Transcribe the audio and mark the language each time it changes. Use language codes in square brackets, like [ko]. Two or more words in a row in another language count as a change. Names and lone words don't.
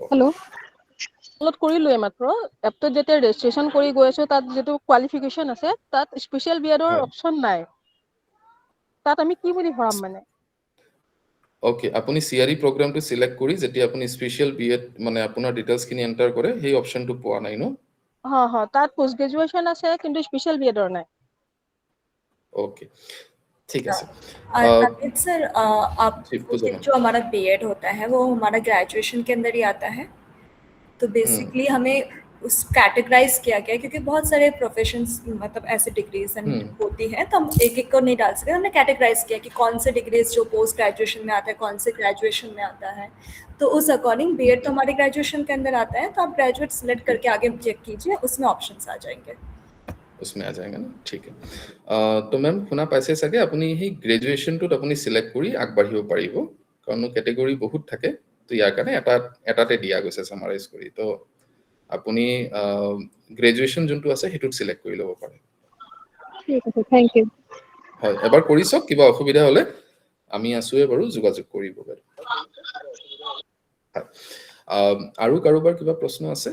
[as] হেল্ল' ডাউনলোড কৰিলো মাত্ৰ এপটোত যেতিয়া ৰেজিষ্ট্ৰেচন কৰি গৈ আছো তাত যেটো কোৱালিফিকেশন আছে তাত [en] special B.Ed [as] হয় অপশন নাই তাত আমি কি বুলি ভৰাম মানে ওকে আপুনি CRE প্ৰগ্ৰামটো সিলেক্ট কৰি যেতিয়া আপুনি [en] special B.Ed [as] মানে আপোনাৰ ডিটেইলছখিনি এন্টাৰ কৰে সেই অপশনটো পোৱা নাই ন [hi] हाँ हाँ [as] তাত [en] post graduation [as] আছে কিন্তু [en] special B.Ed [as] নাই [hi] ओके ठीक है सर और अमित सर आप जी, पूजा मैम। जो हमारा बीएड होता है वो हमारा ग्रेजुएशन के अंदर ही आता है तो बेसिकली हमें उस कैटेगराइज किया गया है, क्योंकि बहुत सारे प्रोफेशंस मतलब ऐसे डिग्रीज होती हैं तो हम एक एक को नहीं डाल सकते हमने कैटेगराइज किया कि कौन से डिग्रीज जो [en] post graduation [hi] में आता है कौन से ग्रेजुएशन में आता है तो उस अकॉर्डिंग बीएड तो हमारे ग्रेजुएशन के अंदर आता है तो आप [en] graduate select [hi] करके आगे चेक कीजिए उसमें ऑप्शंस आ जाएंगे उसमें आ जाएगा ना ठीक है तो मैम [as] শুনা পাইছে চাগে আপুনি সেই গ্ৰেজুৱেচনটোত আপুনি সিলেক্ট কৰি আগবাঢ়িব পাৰিব কাৰণ ক্যাটেগৰী বহুত থাকে তো ইয়াৰ কাৰণে এটাতে দিয়া গৈছে সামাৰাইজ কৰি তো আপুনি গ্ৰেজুৱেচন যোনটো আছে হেতুত সিলেক্ট কৰি ল'ব পাৰে ঠিক আছে [en] thank you [as] হয় এবাৰ কৰি চাওক কিবা অসুবিধা হলে আমি আছোৱে বাৰু যোগাযোগ কৰিব পাৰে আৰু কাৰোবাৰ কিবা প্ৰশ্ন আছে